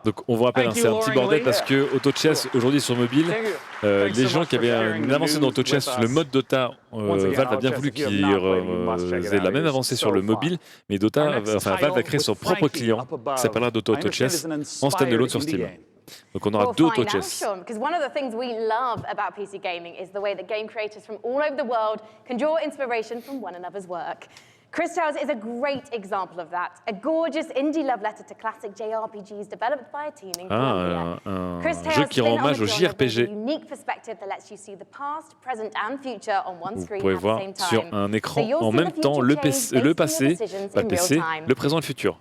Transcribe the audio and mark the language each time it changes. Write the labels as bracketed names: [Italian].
[French] Donc on vous rappelle, c'est un petit bordel parce que Auto Chess aujourd'hui sur mobile, les gens qui avaient une avancée dans Auto Chess, le mode Dota, Valve a bien voulu qu'ils aient la même avancée sur le mobile, mais Valve a créé son propre client qui s'appellera Dota Auto Chess en standalone sur Steam. Donc on aura deux Auto Chess. [English] Because one of the things we love about PC gaming is the way that game creators from all over the world can draw inspiration from one another's work. Chris Tales is a great example of that. A gorgeous indie love letter to classic JRPGs developed by a team in Colombia. [French] Chris Tales jeu qui rend hommage au JRPG. Vous pouvez voir sur un écran en même temps le passé, le présent et le futur.